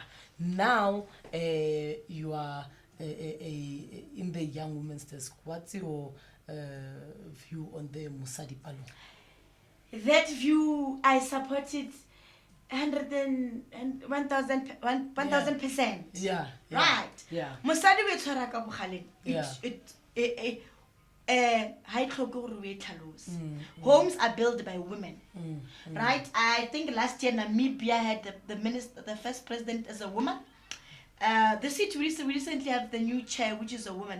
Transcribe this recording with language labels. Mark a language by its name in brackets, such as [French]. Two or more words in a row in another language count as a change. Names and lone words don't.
[English] Now you are in the Young Women's Desk. What's your view on the Musadi Palong? That view, I supported 1,000%. Yeah. Right. Yeah. [Tswana] Mosadi we tshwara ka bogaleng. [English] Yeah. High homes are built by women. Right? I think last year Namibia had the first president as a woman. The city we recently have the new chair, which is a woman.